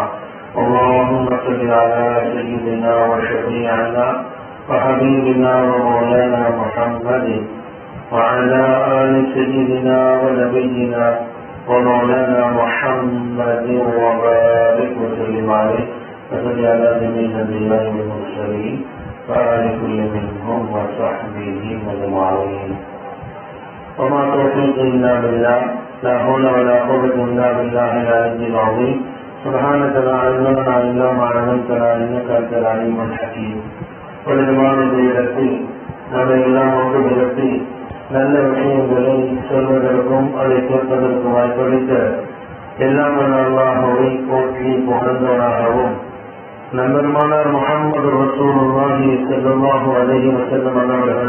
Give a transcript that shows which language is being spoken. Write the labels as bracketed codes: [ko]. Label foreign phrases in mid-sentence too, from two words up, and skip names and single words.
[ar] اللهم صل على سيدنا وشفيعنا وحبيبنا ومولانا محمد وعلى آل سيدنا ونبينا ومولانا محمد وبارك وسلم عليه وصل على جميع الأنبياء والمرسلين وآل كل منهم وصحبه أجمعين. وما توفيقي إلا بالله لا حول ولا قوة إلا بالله العلي العظيم. سبحانك لا علم لنا إلا ما علمتنا إنك أنت العليم الحكيم. [ta] ولدمانه இடத்தில் நம்ம எல்லாம் ஒன்று விதத்தில் நல்ல விஷயங்களை சொல்வதற்கும் அதை கேட்பதற்கும் வாய்ப்பளித்த எல்லாம் அல்லாஹ்வை போற்றி புகழ்ந்தவராகவும் நம்பெருமானார் [ar] محمد رسول الله صلى الله عليه وسلم [ta] அவர்கள்